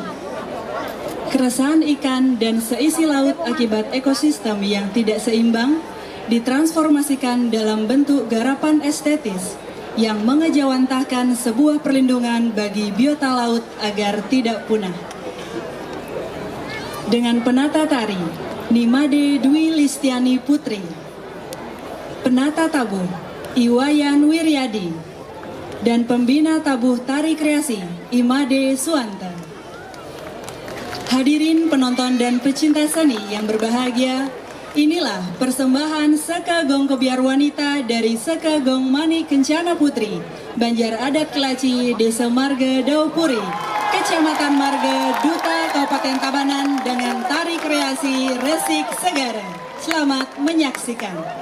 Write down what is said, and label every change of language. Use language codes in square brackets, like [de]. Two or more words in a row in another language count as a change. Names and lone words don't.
[id] Keresahan ikan dan seisi laut akibat ekosistem yang tidak seimbang ditransformasikan dalam bentuk garapan estetis yang mengejawantahkan sebuah perlindungan bagi biota laut agar tidak punah. Dengan penata tari Nimade Dwi Listiani Putri, penata tabuh Iwayan Wiryadi, dan pembina tabuh tari kreasi Imade Suanta. Hadirin penonton dan pecinta seni yang berbahagia, inilah persembahan Seka Gong Kobiar Wanita dari Seka Gong Mani Kencana Putri, Banjar Adat Kelaci, Desa Marga Daupuri, Kecamatan Marga, Duta Kabupaten Tabanan dengan tari kreasi Resik Segara. Selamat menyaksikan.